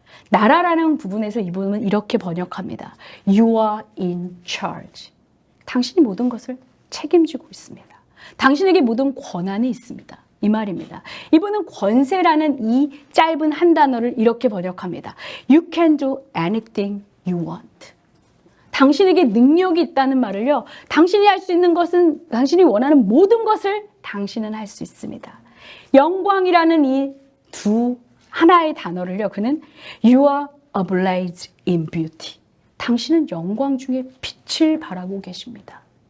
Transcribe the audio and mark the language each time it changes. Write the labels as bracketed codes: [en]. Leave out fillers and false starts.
[ko] 나라라는 부분에서 이 부분은 이렇게 번역합니다. [en] You are in charge. [ko] 당신이 모든 것을 책임지고 있습니다. 당신에게 모든 권한이 있습니다. 이 말입니다. 이분은 권세라는 이 짧은 한 단어를 이렇게 번역합니다. [en] You can do anything you want. [ko] 당신에게 능력이 있다는 말을요. 당신이 할 수 있는 것은 당신이 원하는 모든 것을 당신은 할 수 있습니다. 영광이라는 이 두 하나의 단어를요. 그는 [en] You are ablaze in beauty. [ko] 당신은 영광 중에 빛을 발하고 계십니다.